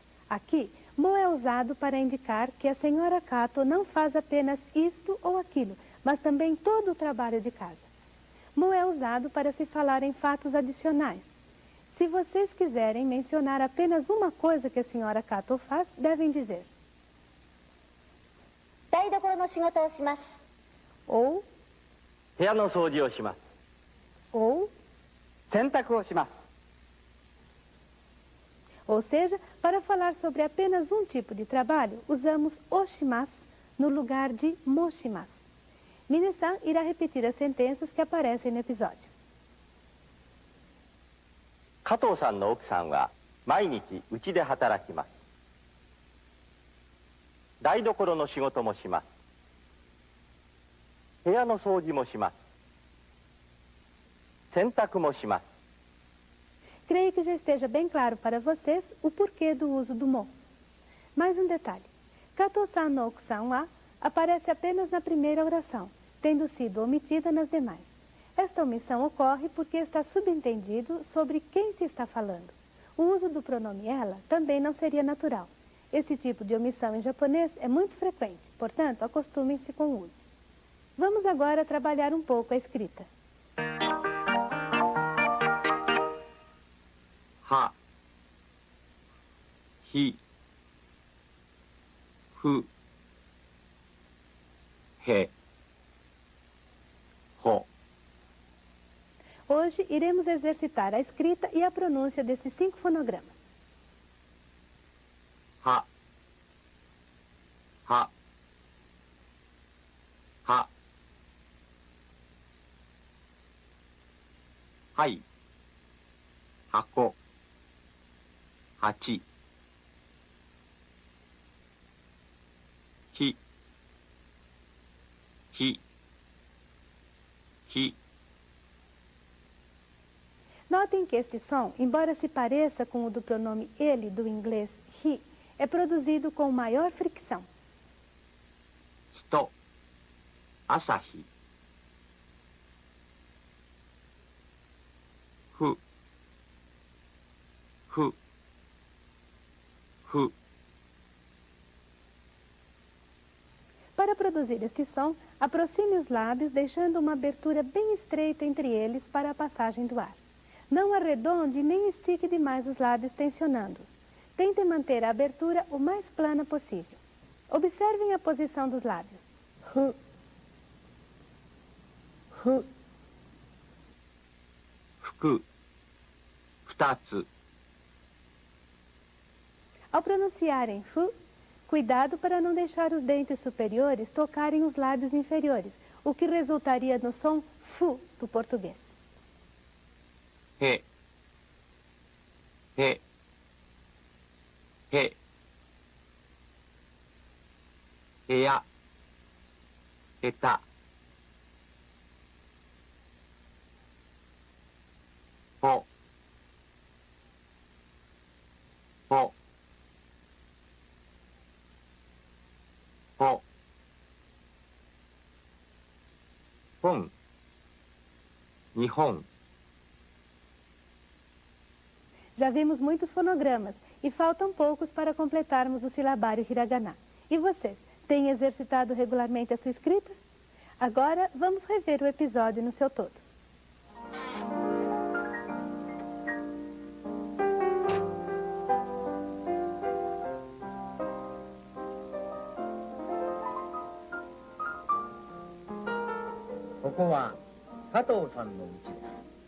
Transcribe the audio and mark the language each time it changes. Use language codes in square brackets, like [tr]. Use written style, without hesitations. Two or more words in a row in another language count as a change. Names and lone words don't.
[pt] Aqui, mo é usado para indicar que a senhora Kato não faz apenas isto ou aquilo, mas também todo o trabalho de casa. Mo é usado para se falar em fatos adicionais. Se vocês quiserem mencionar apenas uma coisa que a senhora Kato faz, devem dizer [ja] 台所の仕事をします。 [pt] ou, [ja] 部屋の掃除をします。 [pt] ou, [ja] 洗濯をします。 [pt] ou seja, para falar sobre apenas um tipo de trabalho, usamos oshimasu no lugar de moshimasu. Minasan irá repetir as sentenças que aparecem no episódio. [ja] 加藤さんの奥さんは毎日うちで働きます。台所の仕事もします。部屋の掃除もします。洗濯もします。 [pt] Creio que já esteja bem claro para vocês o porquê do uso do mo. Mais um detalhe. [ja] 加藤さんの奥さんは [pt] aparece apenas na primeira oração, tendo sido omitida nas demais. Esta omissão ocorre porque está subentendido sobre quem se está falando. O uso do pronome ela também não seria natural. Esse tipo de omissão em japonês é muito frequente, portanto, acostumem-se com o uso. Vamos agora trabalhar um pouco a escrita. [ja] は、ひ、ふ、へ、ほ。 [pt] Hoje iremos exercitar a escrita e a pronúncia desses 5 fonogramas. [ja] は、は、は、はい、箱、8、ひ、ひ、ひ。 [pt] Notem que este som, embora se pareça com o do pronome ele do inglês he, é produzido com maior fricção. [ja] 人、朝日。ふ、ふ、ふ。 [pt] Para produzir este som, aproxime os lábios, deixando uma abertura bem estreita entre eles para a passagem do ar. Não arredonde nem estique demais os lábios tensionando-os. Tente manter a abertura o mais plana possível. Observem a posição dos lábios. [ja] Hu. Hu. Fuku. 2つ. [pt] Ao pronunciarem fu, cuidado para não deixar os dentes superiores tocarem os lábios inferiores, o que resultaria no som fu do português. [ja] へ、へ、へ、へや、へた、ほ、ほ、ほ、本、日本。 [pt] Já vimos muitos fonogramas e faltam poucos para completarmos o silabário hiragana. E vocês, têm exercitado regularmente a sua escrita? Agora, vamos rever o episódio no seu todo. Aqui é [ja] 加藤さんのうちです.